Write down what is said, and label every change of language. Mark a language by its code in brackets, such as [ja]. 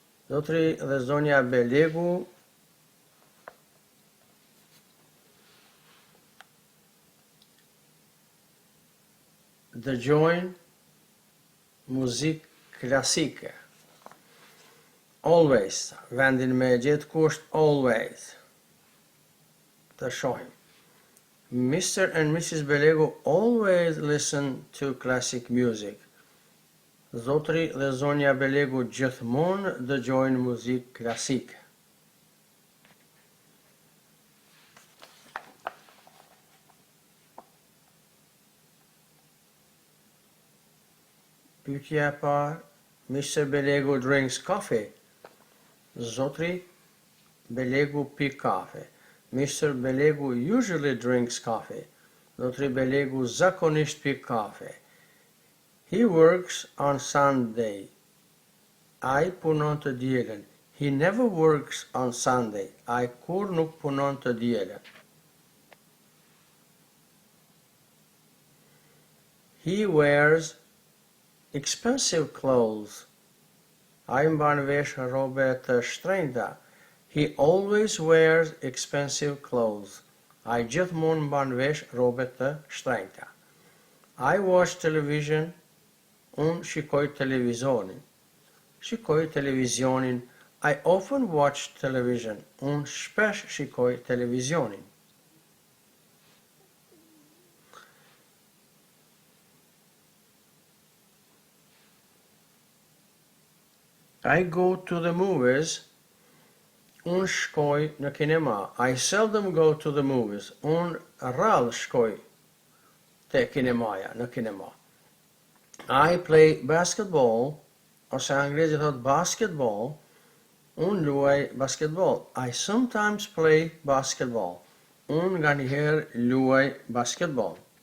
[sq] Zotri dhe zonja Belegu dëgjojnë muzikë klasike. Always, vendin me gjetë ku është always. Të shohim. [en] Mr. and Mrs. Belegu always listen to classic music. [sq] Zotri dhe zonja Belegu gjithmonë dëgjojnë muzikë klasike. Pyetja e parë, [en] Mr. Belegu drinks coffee. [sq] Zotri Belegu pi kafe. Mr. Belegu usually drinks coffee. Zotri Belegu zakonisht pi kafe. [en] He works on Sunday. [sq] Ai punon të dielën. [en] He never works on Sunday. [sq] Ai kur nuk punon të dielën. [en] He wears expensive clothes. [sq] Ai mban vesh rrobe të shtrenjta. [en] He always wears expensive clothes. [sq] Ai gjithmonë mban vesh rrobe të shtrenjta. [en] I watch television. [sq] Unë shikoj televizionin. Shikoj televizionin. [en] I often watch television. [sq] Unë shpesh shikoj televizionin. [en] I go to the movies. [sq] Unë shkoj në kinema. [en] I seldom go to the movies. [sq] Unë rrallë shkoj te kinemaja, në kinema. [en] I play basketball, [sq] ose anglezi thot [en] basketball. [sq] Unë luaj basketball. [en] I sometimes play basketball. [sq] Unë nganjëherë luaj basketball.